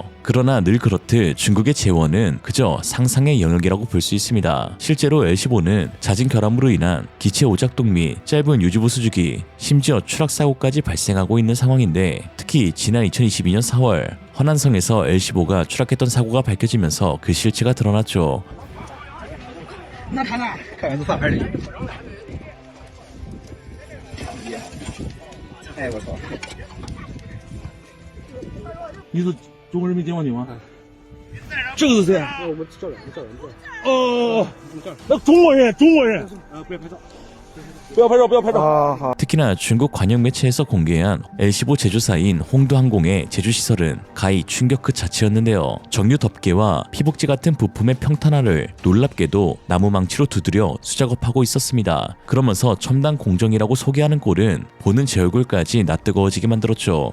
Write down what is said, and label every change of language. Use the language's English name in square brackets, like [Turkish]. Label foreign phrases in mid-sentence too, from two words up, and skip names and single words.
[Korean] 그러나 늘 그렇듯 중국의 재원은 그저 상상의 영역이라고 볼 수 있습니다. 실제로 L-15는 잦은 결함으로 인한 기체 오작동 및 짧은 유지보수 주기, 심지어 추락 사고까지 발생하고 있는 상황인데, 특히 지난 2022년 4월 허난성에서 L-15가 추락했던 사고가 밝혀지면서 그 실체가 드러났죠. [Chinese] 你是中国人民解放军吗？这个是谁啊？我们教练。哦，那中国人。不要拍照。不要拍照，不要拍照。 [Korean] 특히나 중국 관영 매체에서 공개한 L15 제조사인 홍두항공의 제조시설은 가히 충격 그 자체였는데요. 정유 덮개와 피복지 같은 부품의 평탄화를 놀랍게도 나무 망치로 두드려 수작업하고 있었습니다. 그러면서 첨단 공정이라고 소개하는 꼴은 보는 제 얼굴까지 낯뜨거워지게 만들었죠.